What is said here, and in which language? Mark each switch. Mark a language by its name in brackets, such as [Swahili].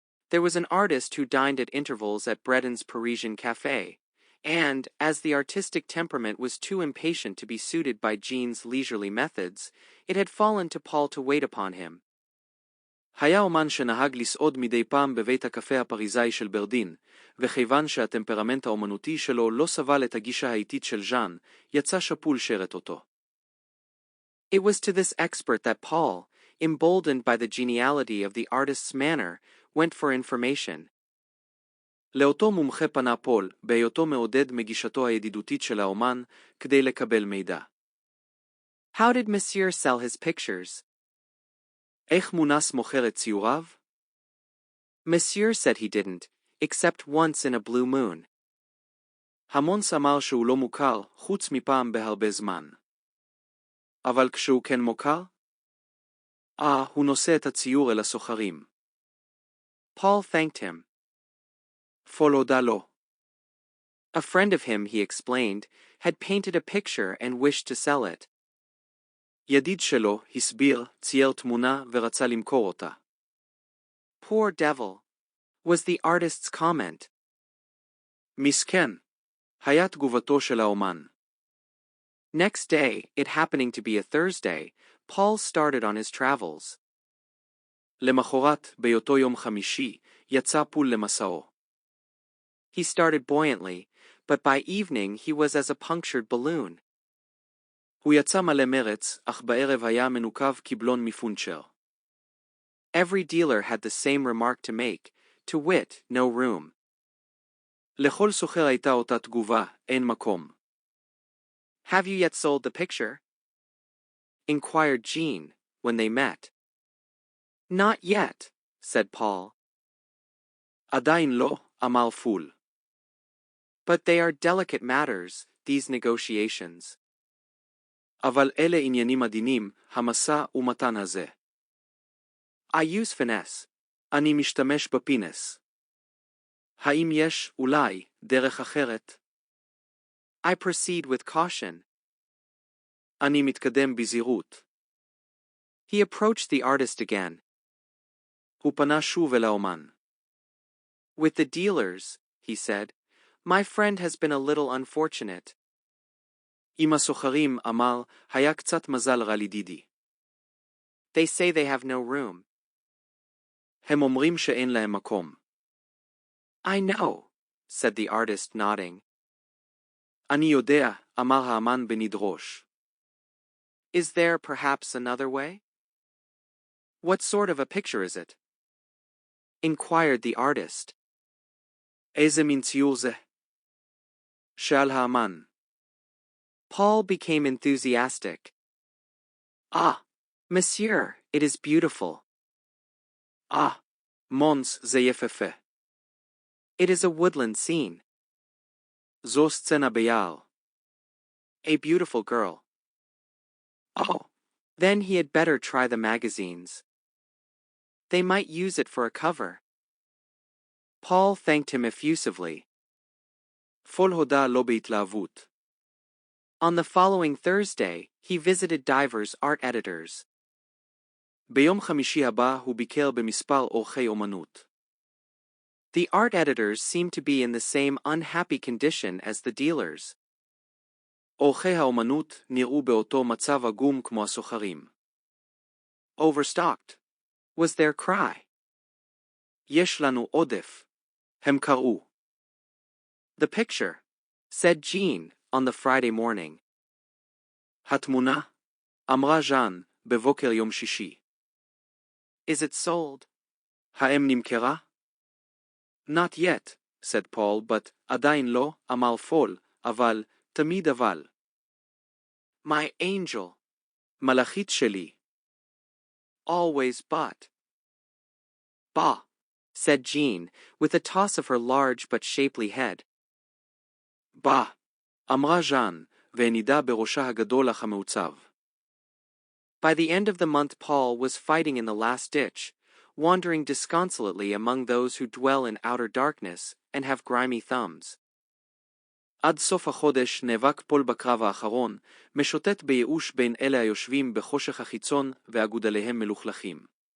[English] There was an artist who dined at intervals at Breden's Parisian Café, and, as the artistic temperament was too impatient to be suited by Jean's leisurely methods, it had fallen to Paul to wait upon him. [Hebrew] היה אומן שנהג לסעוד מדי פעם בבית הקפה הפריזאי של ברדין, וכיוון שהטמפרמנט האומנותי שלו לא סבל את הגישה האיטית של ז'אן, יצא שפול שרת אותו. [English] It was to this expert that Paul, emboldened by the geniality of the artist's manner, went for information. [Hebrew] לאותו מומחה פנה פול, בהיותו מעודד מגישתו הידידותית של האומן, כדי לקבל מידע. [English] How did Monsieur sell his pictures? [Hebrew] איך מונס מוכר את ציוריו? [English] Monsieur said he didn't, except once in a blue moon. [Hebrew] המונס אמר שהוא לא מוכר, חוץ מפעם בהרבה זמן. אבל כשהוא כן מוכר? הוא נושא את הציור אל הסוחרים. [English] Paul thanked him. [Hebrew] פול הודה לו. [English] A friend of him, he explained, had painted a picture and wished to sell it. [Hebrew] ידיד שלו, הסביר, צייר תמונה ורצה למכור אותה. [English] Poor devil, was the artist's comment. [Hebrew] מסכן, היה תגובתו של האומן. [English] Next day, it happening to be a Thursday, Paul started on his travels. [Hebrew] למחרת, בהיותו יום חמישי, יצא פול למסעו. [English] He started buoyantly, but by evening he was as a punctured balloon. [Hebrew] הוא יצא מלא מרץ, אך בערב היה מנוקב כבלון מפונצ'ר. [English] Every dealer had the same remark to make, to wit, no room. [Hebrew] לכל סוחר הייתה אותה תגובה, אין מקום. [English] Have you yet sold the picture? Inquired Jean, when they met. Not yet, said Paul. [Hebrew] עדיין לא, אמר פול. [English] But they are delicate matters, these negotiations. [Hebrew] אבל אלה עניינים עדינים, המשא ומתן הזה. [English] I use finesse. [Hebrew] אני משתמש בפינס. האם יש, אולי, דרך אחרת? [English] I proceed with caution. [Hebrew] אני מתקדם בזהירות. [English] He approached the artist again. [Hebrew] הוא פנה שוב אל האומן. [English] With the dealers, he said, my friend has been a little unfortunate. [Hebrew] עם הסוחרים, אמר, היה קצת מזל רע לדידי. [English] They say they have no room. [Hebrew] הם אומרים שאין להם מקום. [English] I know, said the artist, nodding. [Hebrew] אני יודע, אמר האמן בנדרוש. [English] Is there perhaps another way? What sort of a picture is it? Inquired the artist. [Hebrew] איזה מין ציור זה? שאל האמן. [English] Paul became enthusiastic. Monsieur, it is beautiful. [Hebrew] מונס, זה יפהפה. [English] It is a woodland scene. [Hebrew] זו סצנה ביער. [English] A beautiful girl. Then he had better try the magazines. They might use it for a cover. Paul thanked him effusively. [Hebrew] פול הודה לו בהתלהבות. [English] On the following Thursday, he visited divers art editors. [Hebrew] ביום חמישי הבא הוא ביקר במספר עורכי אומנות. [English] The art editors seemed to be in the same unhappy condition as the dealers. [Hebrew] עורכי האומנות נראו באותו מצב עגום כמו הסוחרים. [English] Overstocked was their cry. [Hebrew] יש לנו עודף, הם קראו. [English] The picture, said Jean on the Friday morning. [Hebrew] התמונה, אמרה ז'אן בבוקר יום שישי. [English] Is it sold? [Hebrew] האם נמכרה? [English] Not yet, said Paul, but [Hebrew] עדיין לא, אמר פול, אבל, תמיד אבל. [English] My angel. [Hebrew] מלאכית שלי. [English] Always but. Bah, said Jean, with a toss of her large but shapely head. [Hebrew] בא, אמרה ז'אן, והנידה בראשה הגדול אך המעוצב. [English] By the end of the month Paul was fighting in the last ditch, wandering disconsolately among those who dwell in outer darkness and have grimy thumbs. [Hebrew] עד סוף החודש נאבק פול בקרב האחרון, משוטט בייאוש בין אלה היושבים בחושך החיצון ואגודליהם מלוכלכים.